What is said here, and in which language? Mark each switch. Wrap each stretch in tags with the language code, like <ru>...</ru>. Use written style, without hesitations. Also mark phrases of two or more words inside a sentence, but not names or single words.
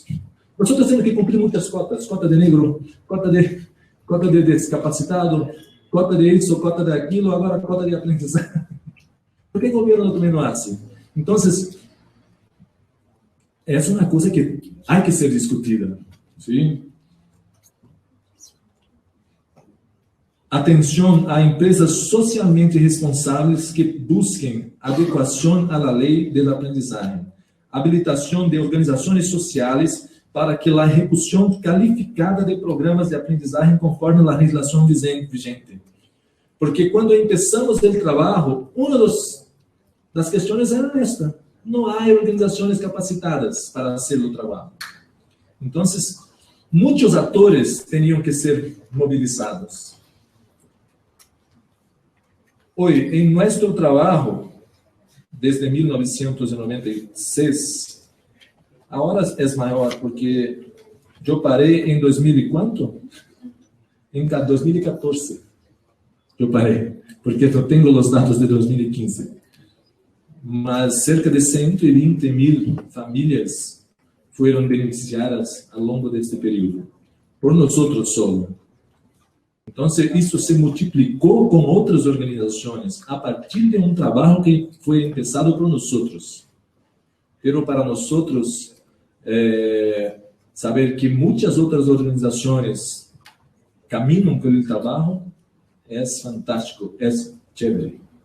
<es>Nosotros tenemos que cumplir muchas cotas. Cota de negro, cota de discapacitado, cota de eso, cota de aquilo, ahora cota de aprendizaje. ¿Por qué el gobierno también no hace? Entonces, es una cosa que hay que ser discutida. ¿Sí?</es> <pt>Atención a empresas socialmente responsáveis que busquem adequação à lei do aprendizagem, habilitação de organizações sociais para que a execução qualificada de programas de aprendizagem conforme a legislação vigente. Porque quando começamos o trabalho, uma das questões era esta: não há organizações capacitadas para fazer o trabalho. Então, muitos atores tinham que ser mobilizados.</pt> <es>Hoy, en nuestro trabajo, desde 1996, ahora es mayor porque yo paré en 2000 y ¿cuánto? En 2014 yo paré, porque no tengo los datos de 2015. Mas cerca de 120.000 famílias fueron beneficiadas a lo largo de este periodo, por nosotros solo. Entonces, eso se multiplicó con otras organizaciones a partir de un trabajo que fue empezado por nosotros. Pero para nosotros, saber que muchas otras organizaciones caminan por el trabajo es fantástico, es chévere.</es>